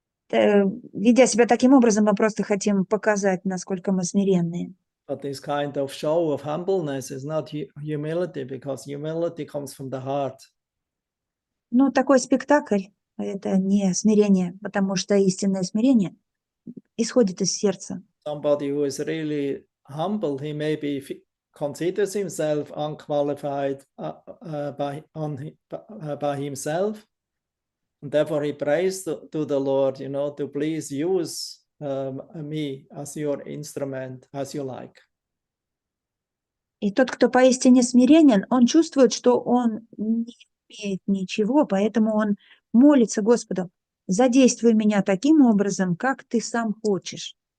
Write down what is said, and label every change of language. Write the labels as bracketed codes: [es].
[ru] Ведя себя таким образом, мы просто хотим показать, насколько мы смиренные. [en] But this kind of show of humbleness is not humility, because humility comes from the heart. [ru] Но такой спектакль – это не смирение, потому что истинное смирение исходит из сердца. [en] Somebody who is really humble, he maybe considers himself unqualified by himself, and therefore he prays to the Lord, to please use me as your instrument, as you like. [ru] И тот, кто поистине смиренен, он чувствует, что он не имеет ничего, поэтому он молится Господу: задействуй меня таким образом, как ты сам хочешь.